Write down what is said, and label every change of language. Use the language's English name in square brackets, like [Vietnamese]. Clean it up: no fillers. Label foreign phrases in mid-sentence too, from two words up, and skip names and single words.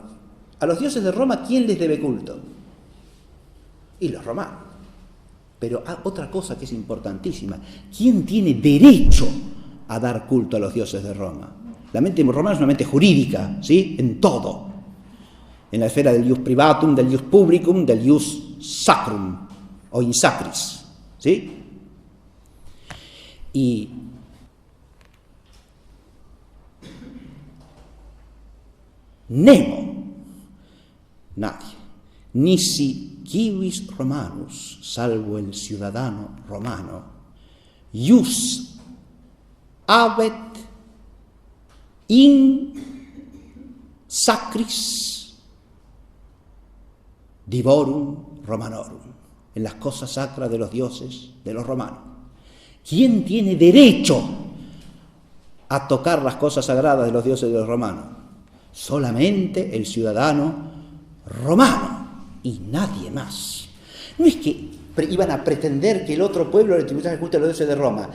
[Spanish] A los dioses de Roma, ¿quién les debe culto? Y los romanos. Pero otra cosa que es importantísima, ¿quién tiene derecho a dar culto a los dioses de Roma? La mente romana es una mente jurídica, ¿sí? En todo. En la esfera del [Latin] ius privatum, [Spanish] del [Latin] ius publicum, [Spanish] del [Latin] ius sacrum [Spanish] o [Latin] in sacris, [Spanish] ¿sí? Y nemo, nadie, [Latin] nisi civis romanus, [Spanish] salvo el ciudadano romano, [Latin] ius habet in sacris divorum romanorum, [Spanish] en las cosas sacras de los dioses de los romanos. ¿Quién tiene derecho a tocar las cosas sagradas de los dioses de los romanos? Solamente el ciudadano romano y nadie más. No es que iban a pretender que el otro pueblo le tributase el culto a los dioses de Roma.